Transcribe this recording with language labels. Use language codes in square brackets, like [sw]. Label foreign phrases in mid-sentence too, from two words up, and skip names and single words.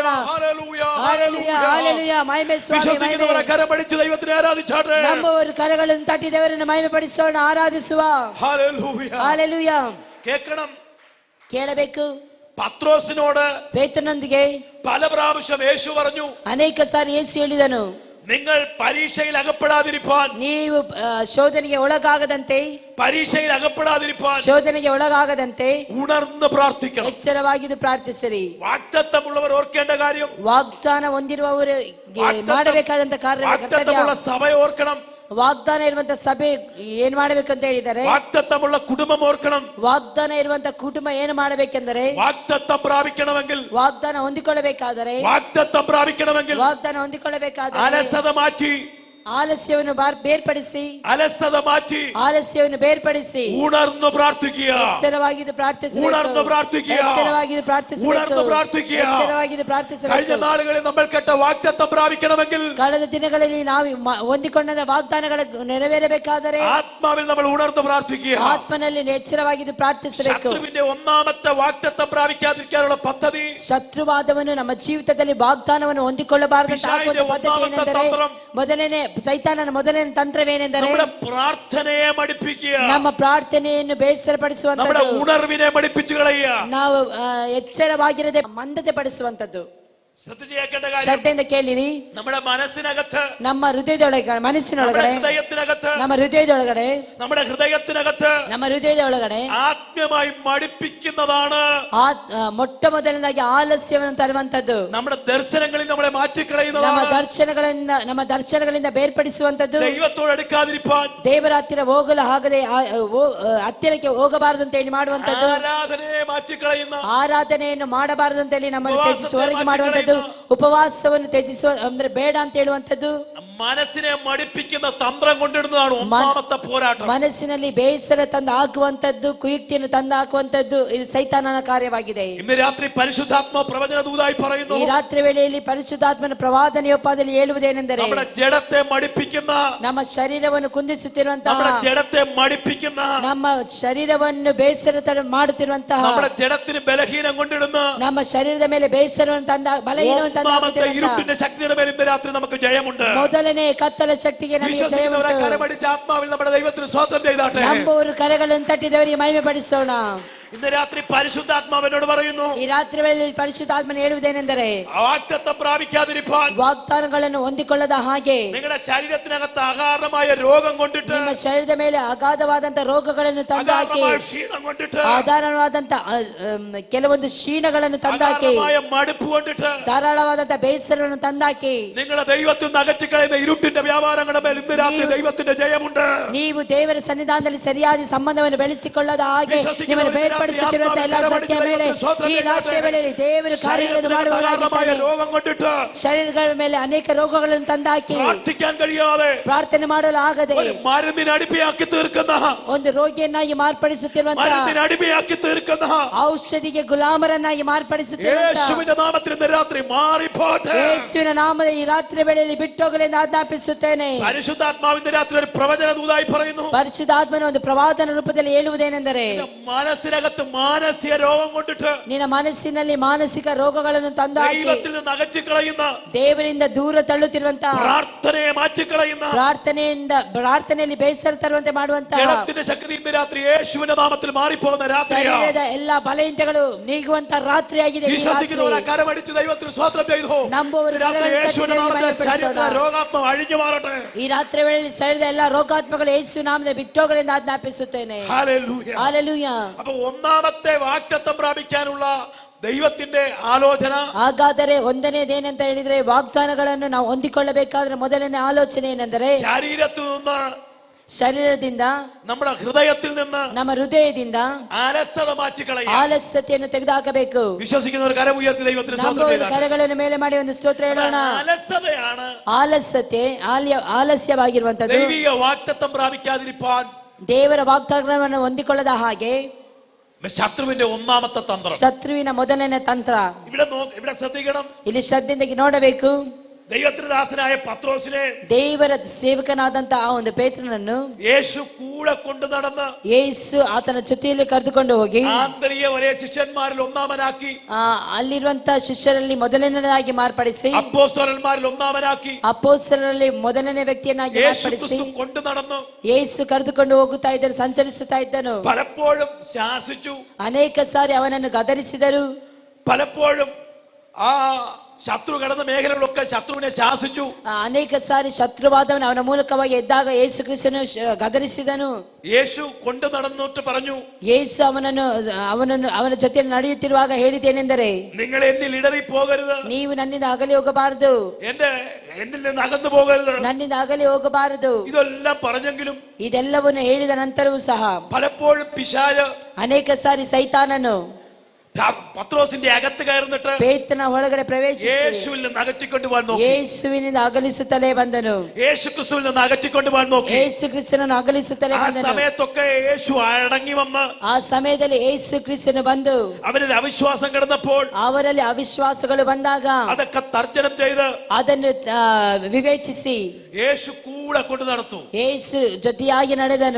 [ml] ഹല്ലേലൂയ, [kn] ಹಲ್ಲೆಲೂಯಾ, ಹಲ್ಲೆಲೂಯಾ, ಮಹಿಮೆ ಸ್ವಾಮಿ, [ml] വിശ്വസിക്കുന്നവരെ കരമടിച്ച് ദൈവത്തിനെ ആരാധിച്ചാട്ടെ. [kn] ನಂಬುವವರು ಕರಗಳನ್ನು ತಟ್ಟಿ ದೇವರನ್ನು ಮಹಿಮೆ ಪಡಿಸೋಣ, ಆರಾಧಿಸುವ. [ml] ഹല്ലേലൂയ. [kn] ಹಲ್ಲೆಲೂಯಾ. [ml] കേൾക്കണം, [kn] ಕೇಳಬೇಕು. [ml] പത്രോസിനോട് [kn] ಪೇತ್ರನೊಂದಿಗೆ [ml] പല പ്രാവശ്യം യേശു പറഞ്ഞു, [kn] ಅನೇಕ ಸಾರಿ ಯೇಸು ಹೇಳಿದನು, [ml] നിങ്ങൾ പരീക്ഷയിൽ അകപ്പെടാതിരിപ്പാൻ, [kn] ನೀವು ಶೋಧನೆಗೆ ಒಳಗಾಗದಂತೆ, [ml] പരീക്ഷയിൽ അകപ്പെടാതിരിപ്പാൻ [kn] ಶೋಧನೆಗೆ ಒಳಗಾಗದಂತೆ [ml] ഉണർന്ന് പ്രാർത്ഥിക്കണം. [kn] ಎಚ್ಚರವಾಗಿದ್ದು ಪ್ರಾರ್ಥಿಸಿರಿ. [ml] വാഗ്ദത്തമുള്ളവർ ഓർക്കേണ്ട കാര്യം, [kn] ವಾಗ್ದಾನ ಹೊಂದಿರುವವರು ಮಾಡಬೇಕಾದಂತ [ml] വാഗ്ദത്തമുള്ള സഭ ഓർക്കണം, [kn] ವಾಗ್ದಾನ ಇರುವಂತ ಸಭೆ ಏನ್ ಮಾಡ್ಬೇಕಂತ ಹೇಳಿದರೆ, [ml] വാഗ്ദത്തമുള്ള കുടുംബം ഓർക്കണം. [kn] ವಾಗ್ದಾನ ಇರುವಂತ ಕುಟುಂಬ ಏನು ಮಾಡಬೇಕೆಂದರೆ, [ml] വാഗ്ദത്തം പ്രാപിക്കണമെങ്കിൽ, [kn] ವಾಗ್ದಾನ ಹೊಂದಿಕೊಳ್ಳಬೇಕಾದರೆ, [ml] വാഗ്ദത്തം പ്രാപിക്കണമെങ്കിൽ [kn] ವಾಗ್ದಾನ ಹೊಂದಿಕೊಳ್ಳಬೇಕಾದರೆ [ml] അലസത മാറ്റി, [kn] ಆಲಸ್ಯವನ್ನು ಬೇರ್ಪಡಿಸಿ, [ml] അലസത മാറ്റി [kn] ಆಲಸ್ಯವನ್ನು ಬೇರ್ಪಡಿಸಿ [ml] ഉണർന്ന് പ്രാർത്ഥിക്കുക, [kn] ಎಚ್ಚರವಾಗಿದ್ದು ಪ್ರಾರ್ಥಿಸಬೇಕು, [ml] ഉണർന്ന് പ്രാർത്ഥിക്കുക, [kn] ಎಚ್ಚರವಾಗಿದ್ದು ಪ್ರಾರ್ಥಿಸಬೇಕು, [ml] ഉണർന്ന് പ്രാർത്ഥിക്കുക. [kn] ಎಚ್ಚರವಾಗಿದ್ದು [ml] കഴിഞ്ഞ [kn] ಪ್ರಾರ್ಥಿಸಬೇಕು. [ml] നാളുകളിൽ നമ്മൾ കേട്ട വാഗ്ദത്തം പ്രാപിക്കണമെങ്കിൽ, [kn] ಕಳೆದ ದಿನಗಳಲ್ಲಿ ನಾವು ಹೊಂದಿಕೊಂಡ ವಾಗ್ದಾನಗಳ ನೆರವೇರಬೇಕಾದರೆ [ml] ആത്മാവിൽ നമ്മൾ ഉണർന്ന് പ്രാർത്ഥിക്കുക. [kn] ಆತ್ಮನಲ್ಲಿ ಎಚ್ಚರವಾಗಿದ್ದು ಪ್ರಾರ್ಥಿಸಬೇಕು. [ml] ശത്രുവിന്റെ ഒന്നാമത്തെ വാഗ്ദത്തം പ്രാപിക്കാതിരിക്കാനുള്ള പദ്ധതി, [kn] ಶತ್ರುವಾದವನು ನಮ್ಮ ಜೀವಿತದಲ್ಲಿ ವಾಗ್ದಾನವನ್ನು ಹೊಂದಿಕೊಳ್ಳಬಾರದಂತ ಪದ್ಧತಿ ಏನೆಂದರೆ, ಮೊದಲನೇ ಸೈತಾನನ ಮೊದಲನೇ ತಂತ್ರವೇನೆಂದರೆ, [ml] നമ്മുടെ പ്രാർത്ഥനയെ മടിപ്പിക്കുക, [kn] ನಮ್ಮ ಪ್ರಾರ್ಥನೆಯನ್ನು ಬೇಸರಪಡಿಸುವಂತದ್ದು, [ml] നമ്മുടെ ഉണർവിനെ മടിപ്പിച്ചു കളയുക. [kn] ನಾವು ಎಚ್ಚರವಾಗಿರದೆ ಮಂದತೆ ಪಡಿಸುವಂತದ್ದು. [ml] ശ്രദ്ധിച്ച് കേൾക്കേണ്ട കാര്യം, [kn] ಶ್ರದ್ಧೆಯಿಂದ ಕೇಳಿರಿ. [ml] നമ്മുടെ മനസ്സിനകത്ത്, [kn] ನಮ್ಮ ಹೃದಯದೊಳಗೆ, ಮನಸ್ಸಿನೊಳಗಡೆ, [ml] ഹൃദയത്തിനകത്ത്, [kn] ನಮ್ಮ ಹೃದಯದೊಳಗಡೆ, [ml] നമ്മുടെ ಹೃದಯത്തിനകത്ത് [kn] ನಮ್ಮ ಹೃದಯದೊಳಗಡೆ [ml] ആത്മീയമായി മടിപ്പിക്കുന്നതാണ് [kn] ಮೊಟ್ಟ ಮೊದಲನೇದಾಗಿ ಆಲಸ್ಯವನ್ನು ತರುವಂತದ್ದು, [ml] നമ്മുടെ ദർശനങ്ങളിൽ നമ്മളെ [kn] ನಮ್ಮ [ml] മാറ്റിക്കളയുന്നതാണ്. [kn] ನಮ್ಮ ದರ್ಶನಗಳಿಂದ ಬೇರ್ಪಡಿಸುವಂತದ್ದು, [ml] ദൈവത്തോട് അടുക്കാതിരിപ്പാൻ, [kn] ದೇವರ ಹತ್ತಿರ ಹೋಗಲು ಆಗದೆ ಹತ್ತಿರಕ್ಕೆ ಹೋಗಬಾರದು ಅಂತ ಹೇಳಿ ಮಾಡುವಂತದ್ದು, [ml] ആരാധനയെ മാറ്റിക്കളയുന്ന, [kn] ಆರಾಧನೆಯನ್ನು ಮಾಡಬಾರದು ಅಂತ ಹೇಳಿ ನಮ್ಮನ್ನು ತ್ಯಜಿಸುವ ಹೊರಗೆ ಮಾಡುವಂತದ್ದು, ಉಪವಾಸವನ್ನು ತ್ಯಜಿಸುವ ಅಂದ್ರೆ ಬೇಡ ಅಂತ ಹೇಳುವಂತದ್ದು, [ml] മനസ്സിനെ മടിപ്പിക്കുന്ന തന്ത്രം കൊണ്ടിടുന്നതാണ് ഒന്നാമത്തെ പോരാട്ടം. [kn] ಮನಸ್ಸಿನಲ್ಲಿ ಬೇಸರ ತಂದು ಹಾಕುವಂತದ್ದು, ಕುಯುಕ್ತಿಯನ್ನು ತಂದು ಹಾಕುವಂತದ್ದು ಇದು ಸೈತಾನನ ಕಾರ್ಯವಾಗಿದೆ. [ml] ഇന്ന് രാത്രി പരിശുദ്ധാത്മ പ്രവചന ദൂതായി പറയുന്നു, [kn] ಈ ರಾತ್ರಿ ವೇಳೆಯಲ್ಲಿ ಪರಿಶುದ್ಧಾತ್ಮನ ಪ್ರವಾದನೆಯೋಪಾದಲ್ಲಿ ಹೇಳುವುದೇನೆಂದರೆ, [ml] നമ്മുടെ ജഡത്തെ മടിപ്പിക്കുന്ന, [kn] ನಮ್ಮ ಶರೀರವನ್ನು ಕುಂದಿಸುತ್ತಿರುವಂತಹ, [ml] നമ്മുടെ ജഡത്തെ മടിപ്പിക്കുന്ന, [kn] ನಮ್ಮ ಶರೀರವನ್ನು ಬೇಸರ ಮಾಡುತ್ತಿರುವಂತಹ, [ml] നമ്മുടെ ജഡത്തിന് ബലഹീനം കൊണ്ടിടുന്ന, [kn] ನಮ್ಮ ಶರೀರದ ಮೇಲೆ ಬೇಸರವನ್ನು ತಂದ ಬಲಹೀನವನ್ನು [ml] ഒന്നാമത്തെ ഇരുട്ടിന്റെ ശക്തിയുടെ മേൽ ഇന്ന് രാത്രി നമുക്ക് ജയമുണ്ട്. [kn] ಮೊದಲನೇ ಕತ್ತಲ ಶಕ್ತಿಗೆ ನಮಗೆ [ml] വിശ്വസിക്കുന്നവരെ [kn] ಜಯವುಂಟು. [ml] കരമടിച്ച് ആത്മാവിൽ നമ്മുടെ ദൈവത്തിന് സ്തോത്രം ചെയ്താട്ടെ. [kn] ನಂಬುವವರು ಕರಗಳನ್ನು ತಟ್ಟಿದವರಿಗೆ ಮಹಿಮೆ ಪಡಿಸೋಣ. [ml] ഇന്ന് രാത്രി പരിശുദ്ധാത്മാവിനോട് പറയുന്നു, [kn] ಈ ರಾತ್ರಿ ವೇಳೆಯಲ್ಲಿ ಪರಿಶುದ್ಧಾತ್ಮನು ಹೇಳುವುದೇನೆಂದರೆ, [ml] വാഗ്ദത്തം പ്രാപിക്കാതിരിപ്പാൻ, [kn] ವಾಗ್ದಾನಗಳನ್ನು ಹೊಂದಿಕೊಳ್ಳದ ಹಾಗೆ, [ml] നിങ്ങളുടെ ശരീരത്തിനകത്ത് അകാരണമായ രോഗം കൊണ്ടിട്ട്, [kn] ನಿಮ್ಮ ಶರೀರದ ಮೇಲೆ ಅಗಾಧವಾದಂತ ರೋಗಗಳನ್ನು ತಂದಾಕಿ, [ml] അകാരണമായ ക്ഷീണം കൊണ്ടിട്ട്, [kn] ಆಧಾರವಾದಂತ ಕೆಲವೊಂದು ಕ್ಷೀಣಗಳನ್ನು ತಂದಾಕಿ, [ml] അകാരണമായ മടുപ്പ് കൊണ്ടിട്ട്, [kn] ಧಾರಾಳವಾದಂತ ಬೇಸರವನ್ನು ತಂದಾಕಿ, [ml] നിങ്ങളെ ദൈവത്തിൽ നിന്ന് അകറ്റിക്കളയുന്ന ഇരുട്ടിന്റെ വ്യാപാരങ്ങളുടെ മേൽ ഇന്ന് രാത്രി ദൈവത്തിന്റെ ജയമുണ്ട്. [kn] ನೀವು ದೇವರ ಸನ್ನಿಧಾನದಲ್ಲಿ ಸರಿಯಾದ ಸಂಬಂಧವನ್ನು ಬೆಳೆಸಿಕೊಳ್ಳದ ಹಾಗೆ ನಿಮ್ಮನ್ನು ಬೇರ್ಪಡಿಸುತ್ತಿರುವಂತಹ ಎಲ್ಲ ಶಕ್ತಿಯ ಮೇಲೆ ಈ ರಾತ್ರಿಯ ವೇಳೆಯಲ್ಲಿ ದೇವರು ಕಾರ್ಯಗಳನ್ನು ಮಾಡುವವರಾಗಿದ್ದಾರೆ. [ml] രോഗം കൊണ്ടിട്ട്, [kn] ಶರೀರಗಳ ಮೇಲೆ ಅನೇಕ ರೋಗಗಳನ್ನು ತಂದಾಕಿ, [ml] പ്രാർത്ഥിക്കാൻ കഴിയാതെ, [kn] ಪ್ರಾರ್ಥನೆ ಮಾಡಲು ಆಗದೆ, [ml] മരുന്നിന് അടിമയാക്കി തീർക്കുന്ന, [kn] ಒಂದು ರೋಗಿಯನ್ನಾಗಿ ಮಾರ್ಪಡಿಸುತ್ತಿರುವಂತಹ, [ml] മരുന്നിന് അടിമയാക്കി തീർക്കുന്ന, [kn] ಔಷಧಿಗೆ ಗುಲಾಮರನ್ನಾಗಿ ಮಾರ್ಪಡಿಸುತ್ತಿರುವಂತಹ [ml] യേശുവിന്റെ നാമത്തിൽ ഇന്ന് രാത്രി മാറിപ്പോട്ടെ. [kn] ಯೇಸುವಿನ ನಾಮದ ಈ ರಾತ್ರಿ ವೇಳೆಯಲ್ಲಿ ಬಿಟ್ಟೋಗಲೆಂದು ಆಜ್ಞಾಪಿಸುತ್ತೇನೆ. [ml] പരിശുദ്ധാത്മാവിന്റെ രാത്രി ഒരു പ്രവചന ദൂതായി പറയുന്നു, [kn] ಪರಿಶುದ್ಧಾತ್ಮನ ಒಂದು ಪ್ರವಾದನ ರೂಪದಲ್ಲಿ ಹೇಳುವುದೇನೆಂದರೆ, [ml] മനസ്സിനകത്ത് മാനസിക രോഗം കൊണ്ടിട്ട്, [kn] ನಿನ್ನ ಮನಸ್ಸಿನಲ್ಲಿ ಮಾನಸಿಕ ರೋಗಗಳನ್ನು ತಂದಾಕಿ, [ml] ദൈവത്തിൽ നിന്ന് അകറ്റിക്കളയുന്ന, [kn] ದೇವರಿಂದ ದೂರ ತಳ್ಳುತ್ತಿರುವಂತಹ, [ml] പ്രാർത്ഥനയെ മാറ്റിക്കളയുന്ന, [kn] ಪ್ರಾರ್ಥನೆಯಲ್ಲಿ ಬೇಸರ ತರುವಂತೆ ಮಾಡುವಂತಹ, [ml] ജഡത്തിന്റെ ശക്തി ഇന്ന് രാത്രി യേശുവിന്റെ നാമത്തിൽ മാറിപ്പോകുന്ന രാത്രിയാണ്. [kn] ಶರೀರದ ಎಲ್ಲಾ ಬಲಹೀನತೆಗಳು ನೀಗುವಂತ ರಾತ್ರಿಯಾಗಿದೆ ಈ ರಾತ್ರಿ. [ml] വിശ്വസിക്കുന്നവരെ കരമടിച്ച് ദൈവത്തിന് സ്തോത്രം ചെയ്തു. [kn] ನಂಬುವವರು [ml] രാത്രി യേശുവിന്റെ നാമത്തിൽ ശരീരത്തിലെ രോഗാത്മ അഴിഞ്ഞു മാറട്ടെ. [kn] ಈ ರಾತ್ರಿ ವೇಳೆಯಲ್ಲಿ ಶರೀರದ ಎಲ್ಲಾ ರೋಗಾತ್ಮಗಳು ಯೇಸು ನಾಮದಲ್ಲಿ ಬಿಟ್ಟೋಗಲೆಂದು ಆಜ್ಞಾಪಿಸುತ್ತೇನೆ. [ml] ഹല്ലേലൂയ. [kn] ಹಲ್ಲೆಲೂಯಾ. [ml] അപ്പോൾ ഒന്നാമത്തെ വാഗ്ദത്തം പ്രാപിക്കാനുള്ള ദൈവത്തിന്റെ ആലോചന, [kn] ಹಾಗಾದರೆ ಒಂದನೇದೇನೆಂತ ಹೇಳಿದ್ರೆ, ವಾಗ್ದಾನಗಳನ್ನು ನಾವು ಹೊಂದಿಕೊಳ್ಳಬೇಕಾದ್ರೆ ಮೊದಲನೇ ಆಲೋಚನೆ ಏನೆಂದರೆ, [ml] ശരീരത്തിൽ നിന്ന് [kn] ಶರೀರದಿಂದ [ml] നമ്മുടെ ഹൃദയത്തിൽ നിന്ന് [kn] ನಮ್ಮ ಹೃದಯದಿಂದ [ml] അലസത മാറ്റിക്കളയുക. [kn] ಆಲಸ್ಯತೆಯನ್ನು ತೆಗೆದುಹಾಕಬೇಕು. [ml] വിശ്വസിക്കുന്നവർ കരം ഉയർത്തി ദൈവത്തിന് സ്തോത്രം [kn] ನಂಬುವವರು [ml] ചെയ്യുക. [kn] ಕರಗಳನ್ನು ಮೇಲೆ ಮಾಡಿ ಒಂದು ಸ್ತೋತ್ರ ಹೇಳೋಣ. [ml] അലസതയാണ് [kn] ಆಲಸ್ಯತೆ ಆಲಸ್ಯವಾಗಿರುವಂತದ್ದು. [ml] ദൈവിക വാഗ്ദത്തം പ്രാപിക്കാതിരിപ്പാൻ [kn] ದೇವರ ವಾಗ್ದಾನವನ್ನು ಹೊಂದಿಕೊಳ್ಳದ ಹಾಗೆ [ml] ശത്രുവിന്റെ ഒന്നാമത്തെ തന്ത്രം. [kn] ಶತ್ರುವಿನ ಮೊದಲನೇ ತಂತ್ರ. [ml] ഇവിടെ ശ്രദ്ധിക്കണം. [kn] ಇಲ್ಲಿ ಶ್ರದ್ಧೆಯಿಂದ ನೋಡಬೇಕು. [ml] ദൈവത്തിന്റെ ദാസനായ പത്രോസിനെ [kn] ದೇವರ ಸೇವಕನಾದಂತ ಆ ಒಂದು ಪೇತ್ರನನ್ನು [ml] യേശു കൂടെ കൊണ്ടു നടന്ന് [kn] ಯೇಸು ಆತನ ಜೊತೆಯಲ್ಲಿ ಕರೆದುಕೊಂಡು ಹೋಗಿ [ml] ആന്തരിക വലിയ ശിഷ്യന്മാരിൽ ഒന്നാമനാക്കി, [kn] ಅಲ್ಲಿರುವಂತ ಶಿಷ್ಯರಲ್ಲಿ ಮೊದಲನೇದಾಗಿ ಮಾರ್ಪಡಿಸಿ, [ml] അപ്പോസ്തലന്മാരിൽ ഒന്നാമനാക്കി, [kn] ಅಪೊಸ್ತಲರಲ್ಲಿ ಮೊದಲನೇ ವ್ಯಕ್ತಿಯನ್ನಾಗಿ ಮಾರ್ಪಡಿಸಿ [ml] യേശു കൊണ്ടു നടന്നു. [kn] ಯೇಸು ಕರೆದುಕೊಂಡು ಹೋಗುತ್ತಾ ಇದ್ದರು, ಸಂಚರಿಸುತ್ತಾ ಇದ್ದನು. [ml] പലപ്പോഴും ശാസിച്ചു, [kn] ಅನೇಕ ಸಾರಿ ಅವನನ್ನು ಗದರಿಸಿದರು. [ml] പലപ്പോഴും ആ ശത്രു കടന്ന മേഖലകളൊക്കെ ശത്രുവിനെ ശാസിച്ചു. [kn] ಅನೇಕ ಸಾರಿ ಶತ್ರುವಾದವನು ಅವನ ಮೂಲಕವಾಗಿ ಎದ್ದಾಗ ಯೇಸು ಕ್ರಿಸ್ತನು ಗದರಿಸಿದನು. [ml] യേശು കൊണ്ടു നടന്നിട്ട് പറഞ്ഞു, [kn] ಯೇಸು ಅವನ ಜೊತೆಯಲ್ಲಿ ನಡೆಯುತ್ತಿರುವಾಗ ಹೇಳಿದ್ದೇನೆಂದರೆ, [ml] നിങ്ങൾ എന്നിൽ ഇടറി പോകരുത്, [kn] ನೀವು ನನ್ನಿಂದ ಅಗಲಿ ಹೋಗಬಾರದು, [ml] എന്നിൽ നിന്ന് അകന്നു പോകരുത്, [kn] ನನ್ನಿಂದ ಅಗಲಿ ಹೋಗಬಾರದು. [ml] ഇതെല്ലാം പറഞ്ഞെങ്കിലും [kn] ಇದೆಲ್ಲವನ್ನು ಹೇಳಿದ ನಂತರವೂ ಸಹ [ml] പലപ്പോഴും പിശാച് [kn] ಅನೇಕ ಸಾರಿ ಸೈತಾನನು [ml] പത്രോസിന്റെ അകത്ത് കയറുന്നിട്ട് [kn] ಪೇತ್ರನ ಒಳಗಡೆ ಪ್ರವೇಶಿಸಿ [ml] യേശുവിൽ നിന്ന് അകറ്റിക്കൊണ്ടുപോകാൻ നോക്കി. [kn] ಯೇಸುವಿನಿಂದ ಅಗಲಿಸುತ್ತಲೇ ಬಂದನು. [ml] യേശു ക്രിസ്തുവിൽ നിന്ന് അകറ്റിക്കൊണ്ടുപോകാൻ നോക്കി. [kn] ಯೇಸು ಕ್ರಿಸ್ತನನ್ನು ಅಗಲಿಸುತ್ತಲೇ [ml] ആ [kn] ಬಂದನು. [ml] സമയത്തൊക്കെ യേശു അടങ്ങി വന്ന് [kn] ಆ ಸಮಯದಲ್ಲಿ ಯೇಸು ಕ್ರಿಸ್ತನು ಬಂದು [ml] അവരിൽ അവിശ്വാസം കിടന്നപ്പോൾ [kn] ಅವರಲ್ಲಿ ಅವಿಶ್ವಾಸಗಳು ಬಂದಾಗ [ml] അതൊക്കെ തർജ്ജനം ചെയ്ത് [kn] ಅದನ್ನು ವಿವೇಚಿಸಿ [ml] യേശു കൂടെ കൊണ്ടു നടത്തു. [kn] ಯೇಸು ಜೊತೆಯಾಗಿ ನಡೆದನು.